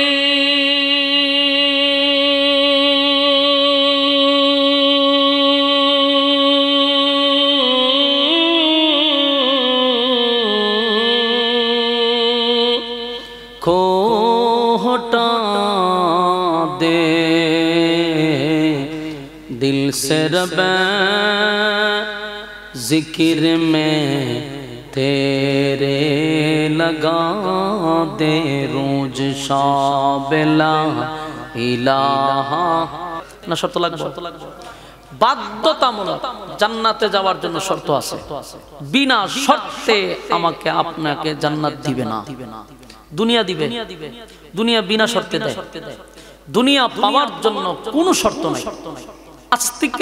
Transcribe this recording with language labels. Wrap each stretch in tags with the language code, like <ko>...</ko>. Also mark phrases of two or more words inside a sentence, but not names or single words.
<ur>کو ہٹا دے دل سے رب ذکر میں تیرے لگا دے روج شاب لا</ur> <bn>الہ না শর্ত লাগবে বাধ্যতামূলক জান্নাতে যাওয়ার জন্য শর্ত আছে বিনা শর্তে আমাকে আপনাকে জান্নাত দিবে না দুনিয়া দিবে দুনিয়া বিনা শর্তে দেয় দুনিয়া পাওয়ার জন্য কোনো শর্ত নাই আস্তিকরে</bn>